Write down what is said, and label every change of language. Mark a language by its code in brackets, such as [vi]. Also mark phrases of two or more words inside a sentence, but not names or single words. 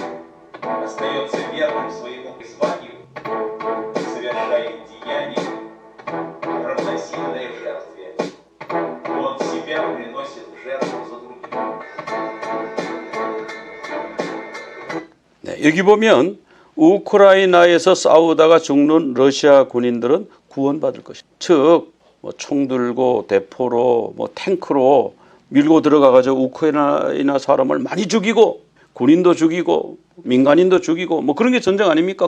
[ru] остается верным своему призванию, совершает деяния жертве. Он себя приносит в жертву за других. [ko] 네, 여기 보면 우크라이나에서 싸우다가 죽는 러시아 군인들은 구원받을 것이다. 즉, 총 들고 대포로 탱크로 밀고 들어가가지고 우크라이나 사람을 많이 죽이고 군인도 죽이고 민간인도 죽이고 그런 게 전쟁 아닙니까?